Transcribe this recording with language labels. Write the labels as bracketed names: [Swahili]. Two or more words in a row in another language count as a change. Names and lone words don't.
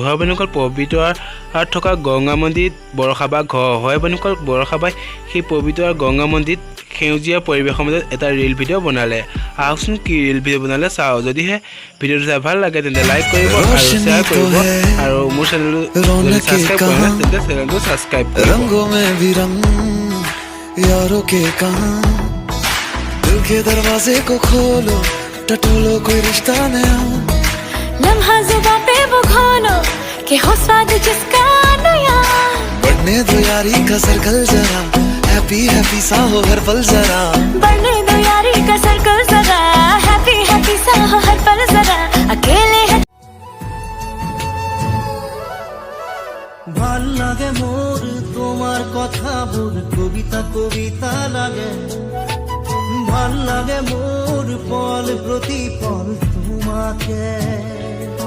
[Assamese] হয় বন্ধুসকল, পবিত্ৰ থকা গংগা মন্দিৰত বৰষাবা ঘৰ হয় বন্ধুসকল। বৰষাবাই সেই পবিত্ৰ গংগা মন্দিৰত সেউজীয়া পৰিৱেশৰ মাজত এটা ৰিল ভিডিঅ' বনালে। আহকচোন কি ৰিল ভিডিঅ' বনালে চাওঁ। যদিহে ভিডিঅ'টো চাই ভাল লাগে তেন্তে লাইক কৰিব আৰু শ্বেয়াৰ কৰিব, আৰু মোৰ চেনেলটো যদি ছাবস্ক্ৰাইব কৰা নাই তেন্তে চেনেলটো ছাবস্ক্ৰাইব কৰিব। [Hindi] रंगों में भी रंग यारों के कहां, दिल के दरवाजे को खोलो, टटोलो कोई रिश्ता नया, लम्हा जुबां पे वो खोलो कि हो स्वाद जिसका नया। बढ़ने दो यारी का सर्कल जरा, [English] happy happy [Hindi] सा हो हर पल जरा, बढ़ने दो यारी का सर्कल जरा, [English] happy happy [Hindi] सा हो हर पल जरा। अकेले है [Assamese] ভাল লাগে মোর তোমার কথা বোর, কবিতা কবিতা লাগে। ভাল লাগে মোর পল প্রতি পল তোমাকে।